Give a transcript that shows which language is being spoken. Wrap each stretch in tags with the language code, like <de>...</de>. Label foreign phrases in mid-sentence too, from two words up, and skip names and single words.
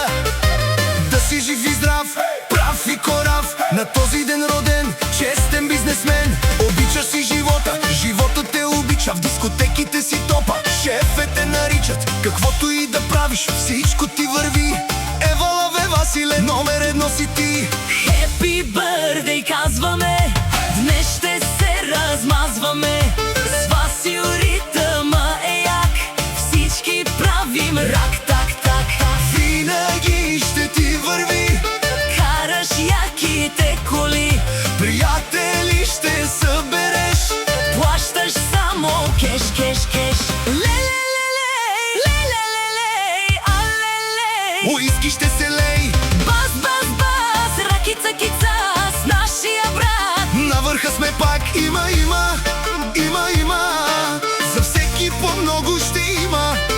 <bg>Да си жив и здрав, прав и корав, на този ден роден, честен бизнесмен. Обичаш си живота, животът те обича, в дискотеките си топа, шефете наричат. Каквото и да правиш, всичко ти върви. Евала бе, Василе, номер едно си ти.</bg> <en>Happy birthday</en> <bg>казваме, днес ще се размазваме. С Васил ритъма е як, всички правим рак, так, так. Винаги ще ти върви, караш яките коли, приятели ще събереш, плащаш само кеш, кеш, кеш. Ле-ле-ле-лей, ле-ле-ле-лей, а-ле-лей. уиски ще се лей, Бас, бас, бас, ракица-кица с нашия брат. на върха сме пак, има, за всеки по много ще има.</bg>